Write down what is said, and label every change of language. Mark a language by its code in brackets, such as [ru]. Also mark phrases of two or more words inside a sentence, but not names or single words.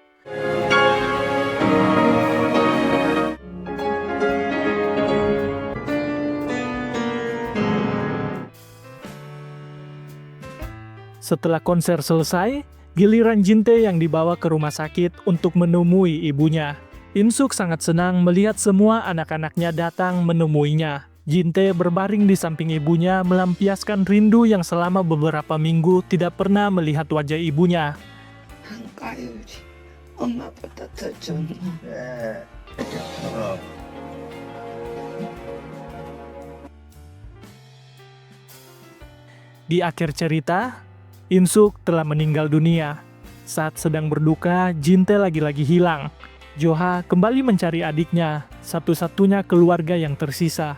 [id] Setelah konser selesai, giliran Jin-tae yang dibawa ke rumah sakit untuk menemui ibunya. In-suk sangat senang melihat semua anak-anaknya datang menemuinya. Jin-tae berbaring di samping ibunya melampiaskan rindu yang selama beberapa minggu tidak pernah melihat wajah ibunya. [ko] 한가율이 엄마보다 더 좋나? [id] Di akhir cerita, In-suk telah meninggal dunia. Saat sedang berduka, Jin-tae lagi-lagi hilang. Joha kembali mencari adiknya, satu-satunya keluarga yang tersisa.